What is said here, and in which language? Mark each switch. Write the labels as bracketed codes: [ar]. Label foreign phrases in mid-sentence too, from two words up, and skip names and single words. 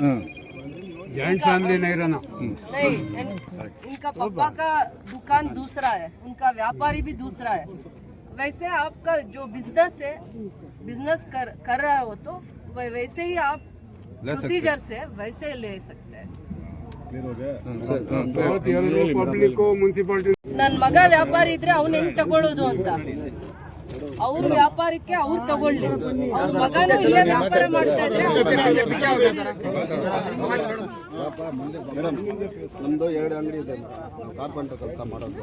[en] joint family [hi] नहीं रहना. नहीं, इनका पापा का दुकान दूसरा है, उनका व्यापारी भी दूसरा है. वैसे आपका जो बिजनेस है, बिजनेस कर रहा हो तो वैसे ही आप प्रोसीजर से वैसे ले सकते हैं. [en] public municipality [kn] ನನ್ನ ಮಗ ವ್ಯಾಪಾರಿ ಇದ್ರೆ ಅವ್ನು ಹೆಂಗ್ ತಗೊಳ್ಳೋದು ಅಂತ, ಅವ್ರ ವ್ಯಾಪಾರಕ್ಕೆ ಅವ್ರು ತಗೊಳ್ಳಿ. ಅವ್ರ ಮಗನೂ ಇಲ್ಲೇ ವ್ಯಾಪಾರ ಮಾಡ್ತಾ ಇದ್ರೆ ಮೇಡಮ್, ನಮ್ಮದು 2 ಅಂಗಡಿ ಇದೆ, ಕಾರ್ಪೆಂಟರ್ ಕೆಲಸ ಮಾಡೋದು.